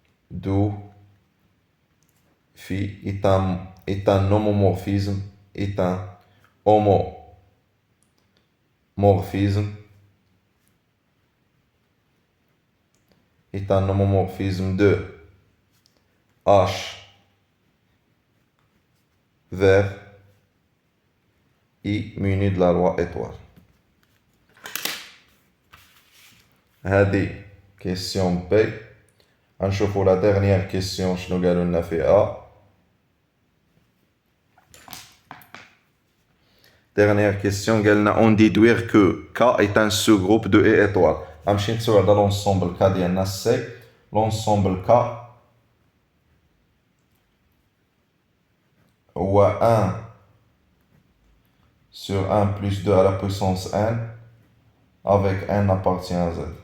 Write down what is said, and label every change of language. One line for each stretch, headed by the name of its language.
French: d'où phi est un homomorphisme, est un homomorphisme, est un homomorphisme de h vers I muni de la loi étoile.
Arabic: هذه question B. غنشوفو
French: la dernière question
Arabic: شنو قالوا لنا فيها.
French: Dernière question
Arabic: قال لنا
French: on déduire que K est un sous-groupe de E étoile.
Arabic: غنمشي نتسوى على l'ensemble K ديالنا C.
French: L'ensemble K هو 1 sur 1 plus 2 à la puissance n avec n appartient à Z.